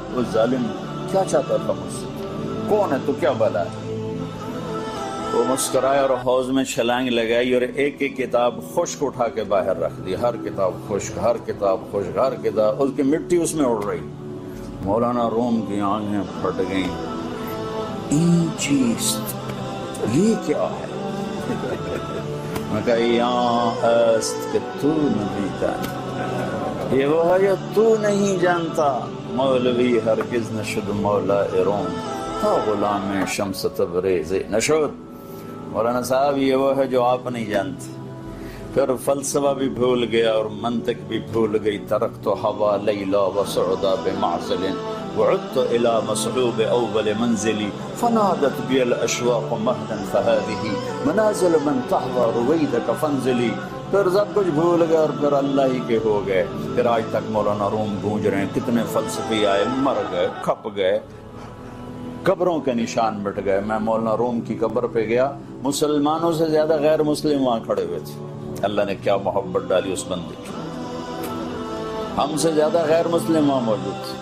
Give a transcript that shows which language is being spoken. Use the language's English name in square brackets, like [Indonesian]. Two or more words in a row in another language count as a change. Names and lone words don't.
[Urdu] وہ ظالم کیا چاہتا تھا مجھ سے؟ کون ہے تو؟ کیا بلا ہے؟ وہ مسکرایا اور حوض میں چھلانگ لگائی اور ایک ایک کتاب خشک اٹھا کے باہر رکھ دی، ہر کتاب خشک، ہر کتاب خشک، ہر کتاب، اس کی مٹی اس میں اڑ رہی۔ مولانا روم کی آنکھیں پھٹ گئیں، [Persian] این چیست، [Urdu] یہ کیا ہے؟ میں کہا، یہاں است، کہ تو نہیں جانتا، یہ وہ ہے جو تو نہیں جانتا، [Persian] مولوی ہرگز نشد مولا روم، تا غلام شمس تبریز نشد۔ [Urdu] مولانا صاحب یہ وہ ہے جو آپ نہیں جانتے۔ پھر فلسفہ بھی بھول گیا اور منطق بھی بھول گئی۔ [Arabic] ترکت ہوا لیلا وسعدا بمعزل وعدت الى مصحوب اول منزلی فنادت بی الاشواق مهدا فهذه منازل من تحوى رویدک فانزلی [Urdu] پھر سب کچھ بھول گئے اور پھر اللہ ہی کے ہو گئے. پھر آج تک مولانا روم گونج رہے ہیں. کتنے فلسفی آئے, مر گئے, کھپ گئے, قبروں کے نشان مٹ گئے. میں مولانا روم کی قبر پہ گیا, مسلمانوں سے زیادہ غیر مسلم وہاں کھڑے ہوئے تھے. اللہ نے کیا محبت ڈالی اس بندے کی, ہم سے زیادہ غیر مسلم وہاں موجود تھے.